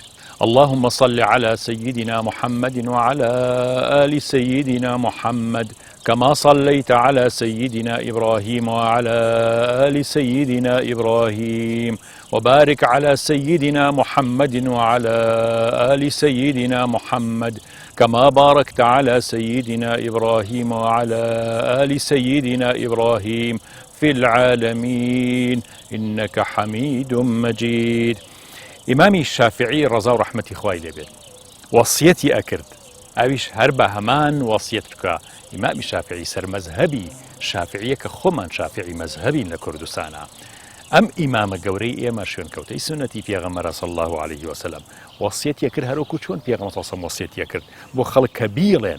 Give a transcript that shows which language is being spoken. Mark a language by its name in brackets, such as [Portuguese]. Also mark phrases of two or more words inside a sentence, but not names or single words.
[Arabic] اللهم صل على سيدنا محمد وعلى آل سيدنا محمد كما صليت على سيدنا إبراهيم وعلى آل سيدنا إبراهيم، وبارك على سيدنا محمد وعلى آل سيدنا محمد كما باركت على سيدنا إبراهيم وعلى آل سيدنا إبراهيم في العالمين إنك حميد مجيد. [Central Kurdish] إمامي الشافعي رضا ورحمة خوای لێ بێت وەسیەتی ئەکرد، ئەویش هەر بە هەمان وەسیەت بکە. ئیمامی شافعی سەرمەزهەبی شافعیە کە خۆمان شافعی مەزهەبین لە کوردستانە. ئەم ئیمامە گەورەی ئێمە شوێنکەوتەی سنەتی پێغەمبەر [Arabic] صلی الله علیه وسلم [Central Kurdish] وەسیەتی کرد هەروەکو چۆن پێغەمبەر [Arabic] صلی الله علیه وسلم [Central Kurdish] وەسیەتی کرد بۆ خەڵک کە بیڵێن.